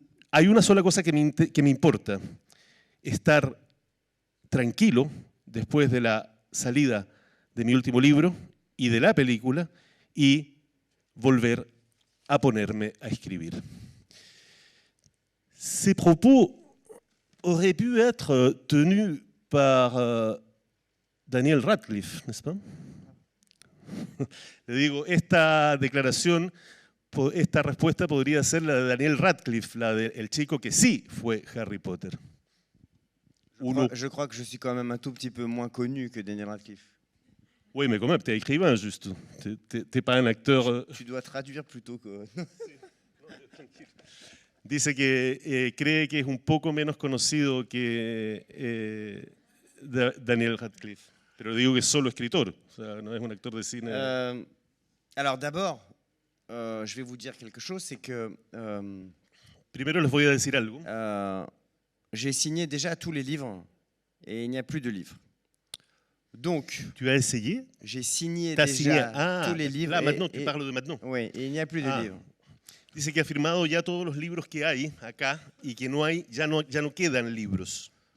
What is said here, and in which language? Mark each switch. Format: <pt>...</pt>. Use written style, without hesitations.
<es>Hay una sola cosa que me importa: estar tranquilo después de la salida de mi último libro y de la película y volver a ponerme a escribir.</es> <fr>Ces propos auraient pu être tenus par Daniel Radcliffe, n'est-ce pas?</fr> <es>Le digo, esta declaración, esta respuesta podría ser la de Daniel Radcliffe, la del chico que sí fue Harry Potter.</es> <fr>Je crois que je suis quand même un tout petit peu moins connu que Daniel Radcliffe. Oui, mais quand même, tu es écrivain, juste. Tu n'es pas un acteur. Tu dois traduire plutôt que.</fr> <es>Dice que cree que es un poco menos conocido que Daniel Radcliffe. Pero digo que es solo escritor, o sea, no es un actor de cine.</es> <fr>Alors d'abord, je vais vous dire quelque chose, c'est que</fr> <es>Primero les voy a decir algo.</es> <fr>j'ai signé déjà tous les livres et il n'y a plus de livres. Donc, tu as essayé? J'ai signé déjà tous les livres. Là, maintenant, tu parles de maintenant. Oui, et il n'y a plus de livres.</fr> <es>Dice que ha firmado ya todos los libros que hay acá y que no hay, ya no quedan libros.</es>